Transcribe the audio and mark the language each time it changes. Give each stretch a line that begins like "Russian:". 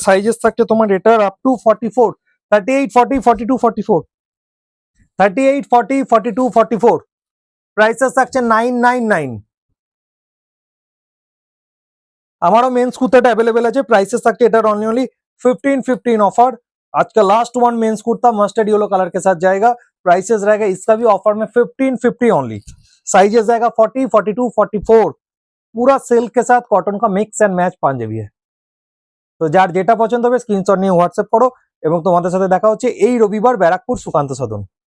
Bangla: Sizes থাকছে তোমার এটার আপ টু 44, 38, 40, 42, 44, 38, 40, 42, 44। প্রাইসেস থাকছে 999। আমারও मेंस कुर्ता अवेलेबल আছে, प्राइसेस থাকছে এটার অনলি 1515 ऑफर।
Hindi: आज का last one mains kurta mustard yellow colour के साथ जाएगा, प्राइसेस रहेगा इसका भी ऑफर में 1550 ओनली। साइजेस जाएगा 40, 42, 44। पूरा सिल्क के साथ कॉटन का मिक्स एंड मैच পাঞ্জাবি है।
Bangla: তো যার যেটা পছন্দ হবে স্ক্রিনশট নিয়ে হোয়াটসঅ্যাপ করো, এবং তোমাদের সাথে দেখা হচ্ছে এই রবিবার ব্যারাকপুর সুকান্ত সদন।